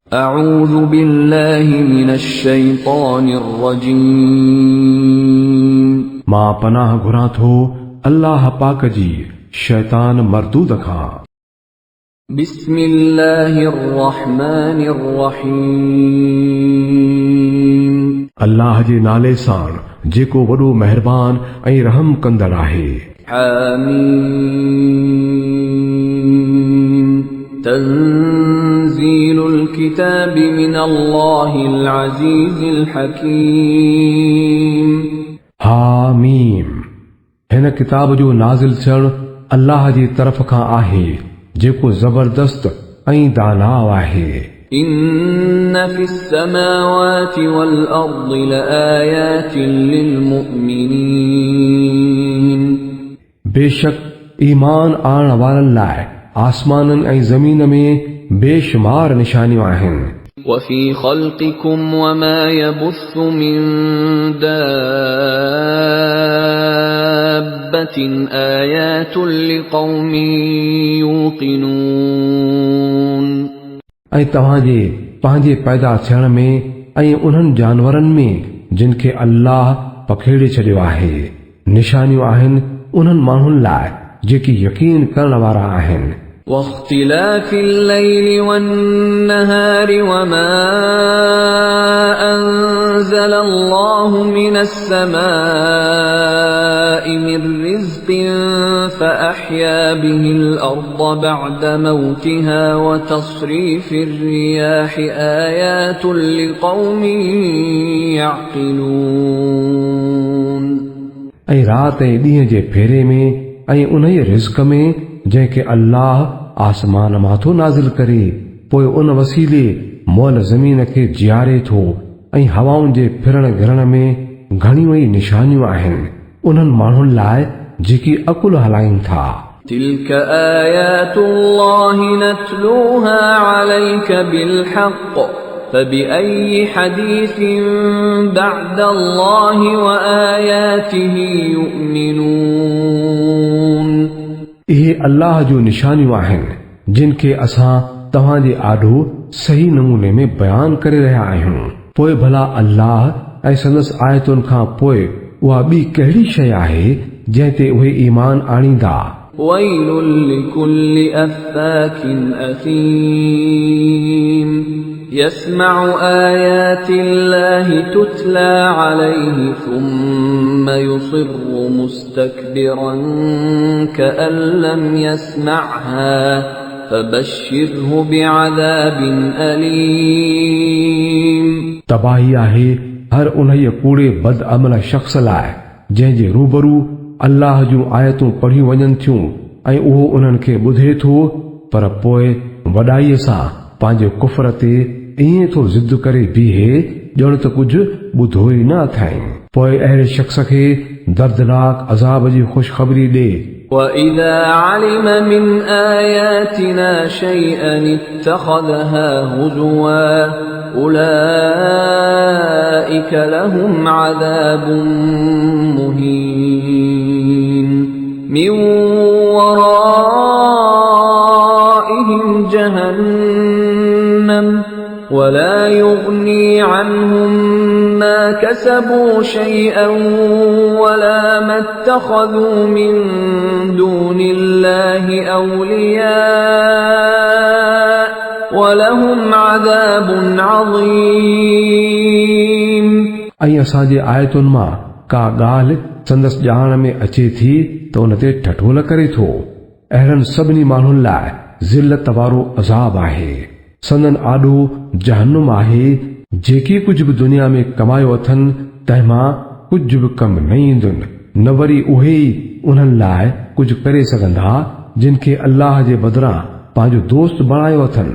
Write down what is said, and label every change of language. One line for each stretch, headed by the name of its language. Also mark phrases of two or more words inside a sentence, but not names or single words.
Arabic: أعوذ بالله من الشيطان الرجيم.
Sindhi: मां पनाह घुरां थो अल्लाह पाक जी शैतान मरदूद खां।
Arabic: بسم الله الرحمن الرحيم.
Sindhi: अल्लाह जे नाले सां जेको वॾो मेहरबान ऐं रहम कंदड़ आहे।
Arabic: حم تنزيل الكتاب من الله العزيز الحكيم.
Sindhi: हामीम हिन किताब जो नाज़िल थियण अल्लाह जी तरफ़ खां आहे जेको ज़बरदस्त ऐं दानाव आहे।
Arabic: إن في السماوات والأرض لآيات للمؤمنين.
Sindhi: बेशक ईमान आणण वारनि लाइ आसमाननि ऐं ज़मीन में बेशुमार निशानियूं आहिनि।
Arabic: وفي خلقكم وما يبث من دابة آيات لقوم يوقنون.
Sindhi: ऐं तव्हांजे पंहिंजे पैदा थियण में ऐं उन्हनि जानवरनि में जिन खे अल्लाह पखेड़े छॾियो आहे निशानियूं आहिनि उन्हनि माण्हुनि लाइ जेकी यकीन करण वारा आहिनि।
Arabic: واختلاف الليل والنهار وما أنزل الله من السماء من رزق فأحيا به الأرض بعد موتها وتصريف الرياح آيات لقوم يعقلون.
Sindhi: ऐं रात ऐं ॾींहं जे फेरे में ऐं उन्हीअ रिज़्क़ में जंहिंखे अल्लाह आसमान माथो नाज़िल करे पोइ उन वसीले मोल ज़मीन खे जियारे थो ऐं हवाउनि जे फिरण गिरण में घणियूं ई निशानियूं आहिनि उन्हनि माण्हुनि लाइ जेकी अकुल हलाइनि था।
Arabic: تلك آيات الله نتلوها عليك بالحق فبأي حديث بعد الله وآياته يؤمنون.
Sindhi: इहे अल्लाह जो निशानियूं आहिनि जिन खे असां तव्हांजे आॾो सही नमूने में बयान करे रहिया आहियूं। पोइ भला अल्लाह ऐं संदसि आयतुनि खां पोइ उहा ॿी कहिड़ी शइ आहे जंहिं ते उहे ईमान आणींदा।
Arabic: ويل لكل أفاك أثيم يسمع آيات الله تتلى عليه ثم يصر مستكبرا كأن لم يسمعها فبشره بعذاب أليم.
Sindhi: तबाही आहे हर उन्हीअ कूड़े बदअमल शख्स लाइ जंहिंजे रूबरू अल्लाह जूं आयतूं पढ़ियूं वञनि थियूं ऐं उहो उन्हनि खे ॿुधे थो पर पोइ वॾाईअ सां पंहिंजे कुफर ते ईअं थो ज़िद करे बीहे ॼण त कुझु ॿुधो ई न अथई। पोइ अहिड़े शख्स खे दर्दनाक अज़ाब जी ख़ुशख़बरी ॾे।
Arabic: وَإِذَا عَلِمَ مِنْ آيَاتِنَا شَيْئًا اتَّخَذَهَا هُزُوًا أُولَئِكَ لَهُمْ عَذَابٌ مُهِينٌ مِنْ وَرَائِهِمْ جَهَنَّمُ وَلَا يُغْنِي عَنْهُمْ مَا كَسَبُوا شَيْئًا وَلَا مَا اتَّخَذُوا مِن دُونِ اللَّهِ أَوْلِيَاءَ وَلَهُمْ عَذَابٌ عَظِيمٌ।
Sindhi: ऐं असांजे आयतुनि मां का ॻाल्हि संदसि ॼाण में अचे थी त उन ते ठठोल करे थो। अहिड़नि सभिनी माण्हुनि लाइ ज़िल्लत वारो अज़ाब आहे। संदन आॾो जहन्नुम आहे जेकी कुझु बि दुनिया में कमायो अथनि तंहिंमां कुझु बि कम न ईंदुनि न वरी उहे ई उन्हनि लाइ कुझु करे सघंदा जिन खे अल्लाह जे बदिरां पंहिंजो दोस्त बणायो अथनि।